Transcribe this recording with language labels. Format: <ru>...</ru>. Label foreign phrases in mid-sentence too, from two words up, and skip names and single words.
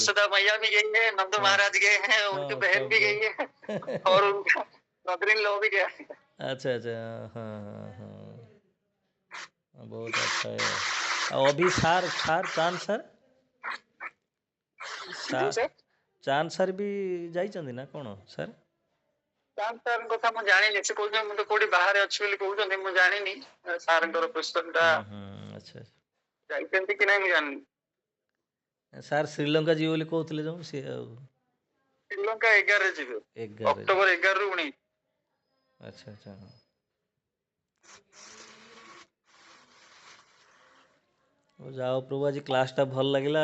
<hi>जसोदा मैया भी गई है, नंद महाराज गए हैं, उनकी बहन भी गई है और उनका</hi> <en>mother in law</en> <hi>भी गया है। अच्छा अच्छा, हाँ हाँ हाँ, बहुत अच्छा है। और अभी सार सार चांद सर चांद सर भी जाइछन्ति ना कौन सर?</hi> <or>चांद सर କଥା ମୁଁ ଜାଣିନି, ସେ କହୁଛନ୍ତି ମୁଁ ତ କୋଉଠି ବାହାରେ ଅଛି ବୋଲି କହୁଛନ୍ତି, ମୁଁ ଜାଣିନି ସାରଙ୍କର ପୁସ୍ତକଟା</or> <hi>अच्छा</hi> <or>ଯାଇଛନ୍ତି କି ନାହିଁ ମୁଁ ଜାଣିନି। ସାର୍ ଶ୍ରୀଲଙ୍କା ଯିବେ ବୋଲି କହୁଥିଲେ ଯୋଉ ସେ ଶ୍ରୀଲଙ୍କା 11 ରେ ଯିବେ, ଅକ୍ଟୋବର 11 ରୁ 19।</or> <hi>अच्छा अच्छा,</hi> <or>ଯାଅ ପ୍ରଭୁ ଆଜି କ୍ଲାସ୍ଟା ଭଲ ଲାଗିଲା।</or>